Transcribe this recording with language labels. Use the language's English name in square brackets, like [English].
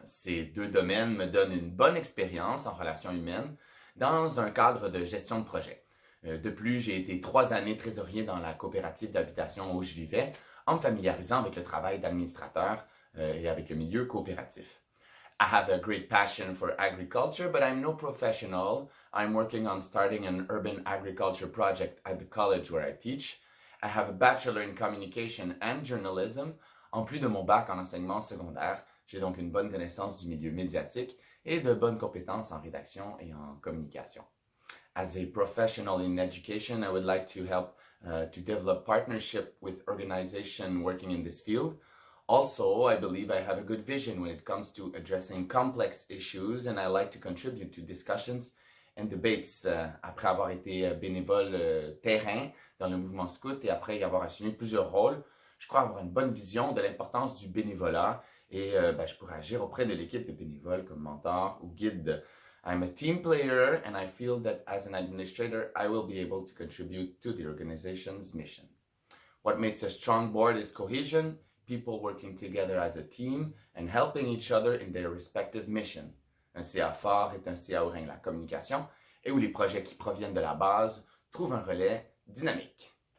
[French] Ces deux domaines me donnent une bonne expérience en relations humaines dans un cadre de gestion de projet. De plus, j'ai été 3 années trésorier dans la coopérative d'habitation où je vivais, en me familiarisant avec le travail d'administrateur et avec le milieu coopératif. [English] I have a great passion for agriculture, but I'm no professional. I'm working on starting an urban agriculture project at the college where I teach. I have a bachelor in communication and journalism. [French] En plus de mon bac en enseignement secondaire, j'ai donc une bonne connaissance du milieu médiatique et de bonnes compétences en rédaction et en communication. [English] As a professional in education, I would like to help to develop partnership with organizations working in this field. Also, I believe I have a good vision when it comes to addressing complex issues, and I like to contribute to discussions and debates. [French] Après avoir été bénévole terrain dans le mouvement scout et après y avoir assumé plusieurs rôles, je crois avoir une bonne vision de l'importance du bénévolat et je pourrais agir auprès de l'équipe de bénévoles comme mentor ou guide. [English] I'm a team player and I feel that as an administrator, I will be able to contribute to the organization's mission. What makes a strong board is cohesion, people working together as a team and helping each other in their respective mission. [French] Un CA fort est un CA où règne la communication et où les projets qui proviennent de la base trouvent un relais dynamique.